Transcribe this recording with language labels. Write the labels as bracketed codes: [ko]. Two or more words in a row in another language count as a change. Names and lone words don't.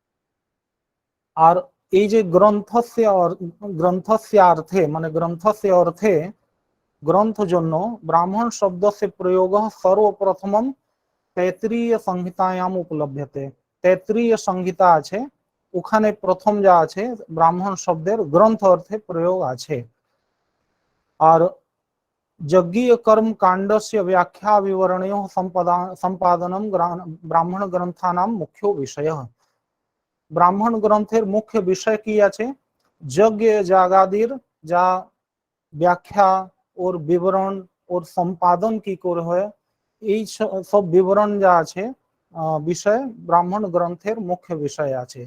[bn] আর এই যে [sa] গ্রন্থস্য অর্থে মানে গ্রন্থস্য অর্থে গ্রন্থ জন্য ব্রাহ্মণ শব্দ সে প্রয়োগ সর্বপ্রথম তৈত্রীয় সংহিতায়াম উপলভ্যতে। [bn] তৈত্রীয় সংহিতা আছে, ওখানে প্রথম যা আছে ব্রাহ্মণ শব্দের গ্রন্থ অর্থে প্রয়োগ আছে। [sa] আর यज्ञीय कर्म कांडस्य व्याख्या विवरणयोः संपादनम ब्राह्मण ग्रंथानाम मुख्य विषय। [bn] ব্রাহ্মণ গ্রন্থের মুখ্য বিষয় কি আছে, যজ্ঞ যাগাদির যা ব্যাখ্যা ওর বিবরণ ওর সম্পাদন কি করে হয় এই সব বিবরণ যা আছে বিষয় ব্রাহ্মণ গ্রন্থের মুখ্য বিষয় আছে।